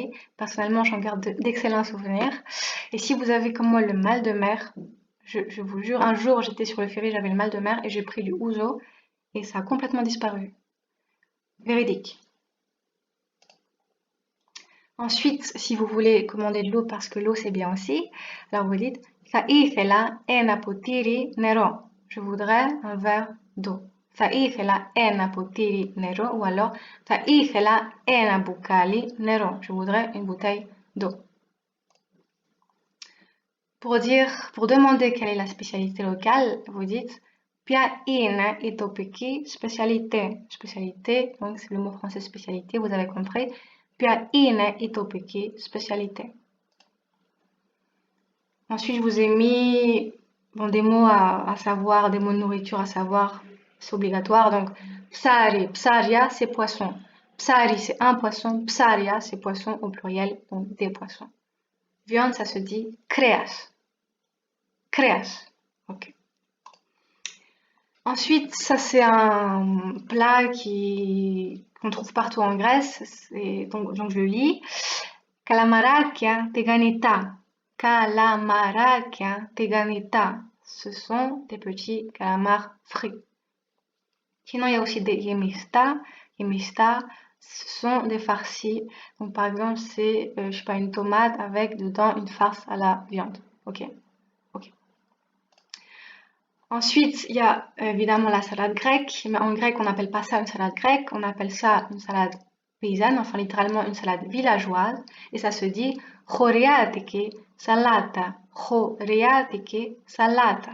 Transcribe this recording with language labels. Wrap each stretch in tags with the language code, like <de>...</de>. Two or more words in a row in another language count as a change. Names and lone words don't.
<fr>Personnellement, j'en garde d'excellents souvenirs. Et si vous avez comme moi le mal de mer, je vous jure, un jour j'étais sur le ferry, j'avais le mal de mer et j'ai pris du ouzo et ça a complètement disparu. Véridique. Ensuite, si vous voulez commander de l'eau parce que l'eau c'est bien aussi, alors vous dites</fr> <el>θα ήθελα ένα ποτήρι νερό.</el> <fr>Je voudrais un verre d'eau.</fr> <el>Θα ήθελα ένα ποτήρι νερό</el> <fr>ou alors</fr> <el>θα ήθελα ένα μπουκάλι νερό.</el> <fr>Je voudrais une bouteille d'eau. Pour demander quelle est la spécialité locale, vous dites</fr> <el>ποια είναι η τοπική spécialité.</el> <fr>Spécialité, donc c'est le mot français spécialité, vous avez compris.</fr> <el>Ποια είναι η τοπική spécialité.</el> <fr>Ensuite, je vous ai mis des mots à savoir, des mots de nourriture à savoir, c'est obligatoire. Donc, psari, psaria, c'est poisson. Psari, c'est un poisson. Psaria, c'est poisson au pluriel, donc des poissons. Viande, ça se dit kreas. Kreas. Ok. Ensuite, ça c'est un plat qu'on trouve partout en Grèce. Donc je le lis.</fr> <el>Καλαμαράκια τηγανητά. Καλαμαράκια τηγανητά.</el> <fr>Ce sont des petits calamars frits. Sinon, il y a aussi des yemista. Yemista, ce sont des farcis. Donc par exemple, c'est, je sais pas, une tomate avec dedans une farce à la viande. Ok. Ensuite, il y a évidemment la salade grecque, mais en grec, on n'appelle pas ça une salade grecque, on appelle ça une salade paysanne, enfin littéralement une salade villageoise, et ça se dit</fr> <el>χωριάτικη σαλάτα, χωριάτικη σαλάτα.</el>